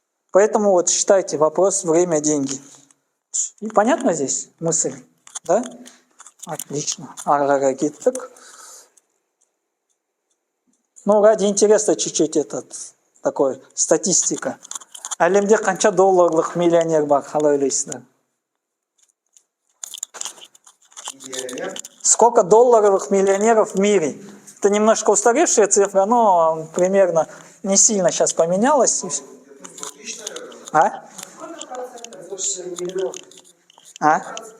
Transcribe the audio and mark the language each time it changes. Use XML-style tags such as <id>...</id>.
<ru>Поэтому вот считайте вопрос время, деньги. И понятно здесь мысль? Да? Отлично. Арарагиттык. Ну, ради интереса чуть-чуть такой статистика.</ru> <kk>Әлемде қанша долларлық миллионер бар, қалай ойлайсыздар?</kk> <ru>Сколько долларовых миллионеров в мире? Это немножко устаревшая цифра, но примерно не сильно сейчас поменялась. А? А?</ru>